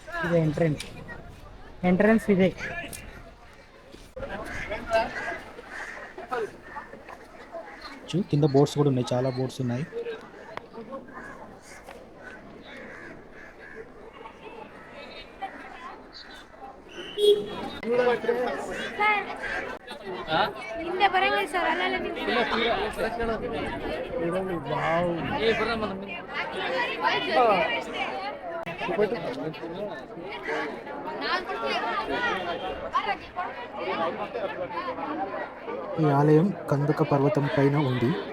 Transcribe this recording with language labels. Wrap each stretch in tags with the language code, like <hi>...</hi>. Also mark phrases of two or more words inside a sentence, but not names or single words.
<te>ఇది ఎంట్రన్స్. ఎంట్రన్స్ ఇదే. కింద బోర్డ్స్ కూడా ఉన్నాయి, చాలా బోర్డ్స్ ఉన్నాయి.</te> <kn>ಹಿಂದೆ ಬರಂಗಿಲ್ಲ ಸರ್ ಅಲ್ಲೆಲ್ಲ</kn> <te>ఈ ఆలయం కందక పర్వతం పైన ఉంది.</te>